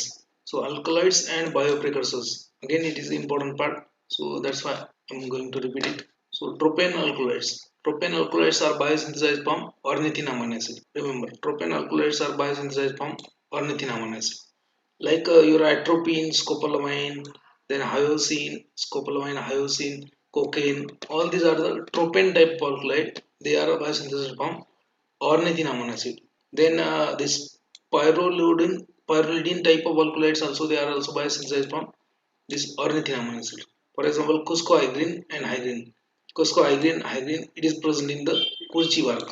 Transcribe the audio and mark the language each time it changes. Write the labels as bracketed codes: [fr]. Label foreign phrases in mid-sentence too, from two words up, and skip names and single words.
[en] So alkaloids and bioprecursors, again it is the important part, so that's why I'm going to repeat it. So tropane alkaloids. Tropane alkaloids are biosynthesized from ornithine amino acid. Remember, tropane alkaloids are biosynthesized from ornithine amino acid. Like your atropine, scopolamine, then hyoscine, scopolamine, hyoscine, cocaine. All these are the tropane type alkaloid. They are biosynthesized from ornithine amino acid. Then this pyrrolidine type of alkaloids also, they are also biosynthesized from this ornithine amino acid. For example, cuscohygrine and hygrine. Cuscohygrine, it is present in the Kurchi bark.